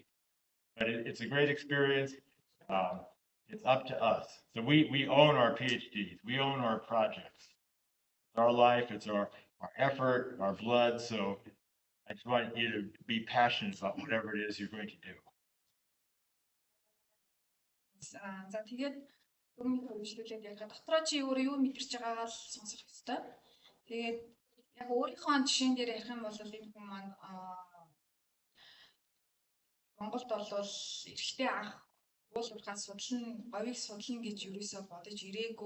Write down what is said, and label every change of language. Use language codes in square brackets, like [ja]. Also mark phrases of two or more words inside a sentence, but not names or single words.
[en] But it's a great experience. It's up to us. So we own our PhDs. We own our projects. It's our life. It's our effort, our blood. So I just want you to be passionate about whatever it is you're going to do. [mn] За тэгээд өмнө хөвжлүүлээд яг дотроо чи өөрөө юу мэдэрч байгаагаа л сонсох хэрэгтэй. Тэгээд яг өөрийнхөө жишээн дээр ярих юм бол энэ хүн маань Монголд бол эрэгтэй анх уул уурхаас говийг судлана гэж юусоо бодож ирээгүй.